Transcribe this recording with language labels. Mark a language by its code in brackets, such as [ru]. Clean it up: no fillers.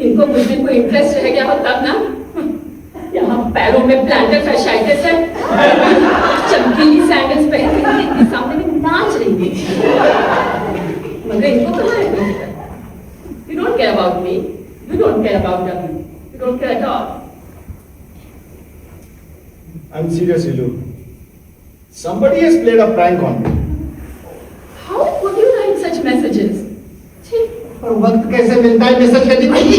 [hi] इनको कुछ दिन को इंटरेस्ट रह गया हो तब ना। यहाँ पैरों में प्लांटर फैशाइटिस है, चमकीली सैंडल्स पहन के इनके सामने में नाच रही थी। मगर इनको कहाँ है? [en] You don't care about me. You don't care about them. You don't care at all. I'm serious, Ilu. Somebody has played a prank on me. How could you write such messages? [hi] छी, और वक्त कैसे मिलता है message करने को?